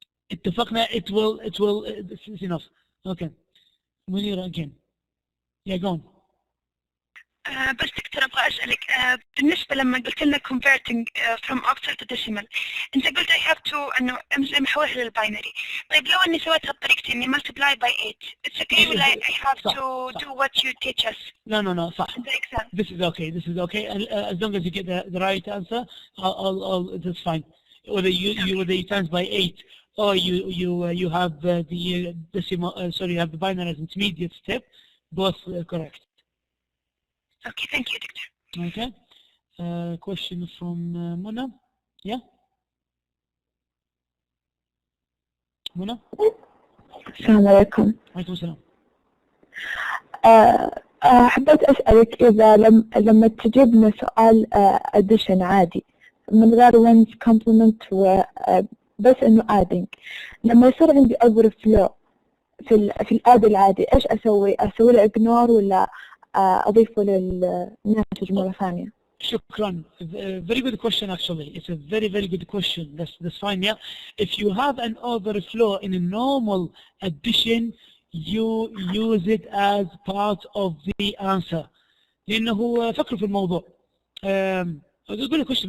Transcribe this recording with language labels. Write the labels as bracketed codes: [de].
[en] It will, this is enough. Okay. Munira again. Yeah, go on. [ar] بس دكتور أبغى أسألك بالنسبة لما قلت لنا [en] converting from octal to decimal [ar] أنت قلت [en] I have to [ar] إنه محولها للباينري. طيب لو إني سويتها بطريقتي إني [en] multiply by 8 it's okay [ar] ولا [en] I have to do what you teach us? No, [ar] صح. [en] This is okay. And, as long as you get the right answer, that's fine. Whether you times by 8 or you have the decimal, you have the binary as intermediate step, both correct. Okay, thank you, Doctor. Okay. Question from Mona. Yeah. Mona. [ar] السلام عليكم. وعليكم السلام. حبيت أسألك إذا لما تجيب لنا سؤال addition عادي من غير one's complement بس إنه adding، لما يصير عندي overflow في الآد العادي إيش أسوي؟ أسوي له ignore ولا أضيفه للناتج مرة ثانية؟ شكرا. [en] Very good question actually. It's a very good question. That's fine. Yeah. If you have an overflow in a normal addition, you use it as part of the answer. [ar] لأنه فكروا في الموضوع. [en] Good question.